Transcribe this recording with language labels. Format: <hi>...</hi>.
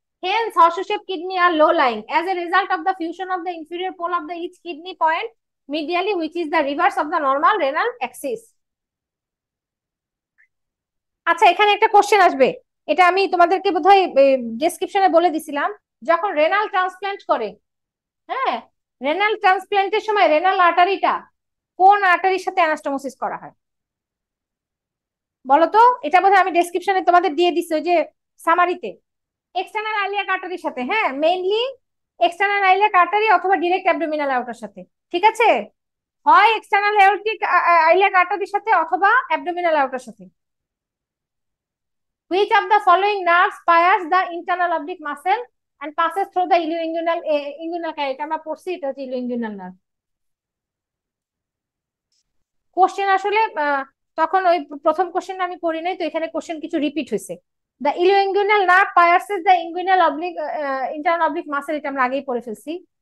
<en>Hence, horseshoe-shaped kidney are low-lying as a result of the fusion of the inferior pole of the each kidney point medially, which is the reverse of the normal renal axis.</en> <bn>আচ্ছা, এখানে একটা question আসবে, এটা আমি তোমাদেরকে বোধহয় ডেসক্রিপশনে বলে দিছিলাম। যখন রেনাল ট্রান্সপ্ল্যান্ট করে, হ্যাঁ, রেনাল ট্রান্সপ্ল্যান্টের সময় রেনাল আর্টারিটা কোন আর্টারির সাথে অ্যানাস্টোমোসিস করা হয় বলো তো? এটা বোধহয় আমি ডেসক্রিপশনে তোমাদের দিয়ে দিছি, ওই যে সামারিতে, এক্সটার্নাল আইলিয়াক আর্টারির সাথে। হ্যাঁ, মেইনলি এক্সটার্নাল আইলিয়াক আর্টারি অথবা ডিরেক্ট অ্যাবডোমিনাল আউটার সাথে। ঠিক আছে, হয় এক্সটার্নাল অ্যাওর্টিক আইলিয়াক আর্টারির সাথে অথবা অ্যাবডোমিনাল আউটার সাথে।</bn> <en>Which of the following nerves fires the internal oblique muscle and passes through the ilioinguinal canal?</en> <bn>এটা আমরা পড়ছি, এটা হচ্ছে ইলিওইঙ্গুইনাল নার্ভ। কোশ্চেন আসলে তখন ওই প্রথম কোশ্চেন আমি পড়ি নাই, তো এখানে কোশ্চেন কিছু রিপিট হয়েছে।</bn> <en>the ilioinguinal nerve pierces the inguinal oblique internal oblique muscle,</en> <bn>এটা আমরা আগেই পড়ে ফেলছি।</bn>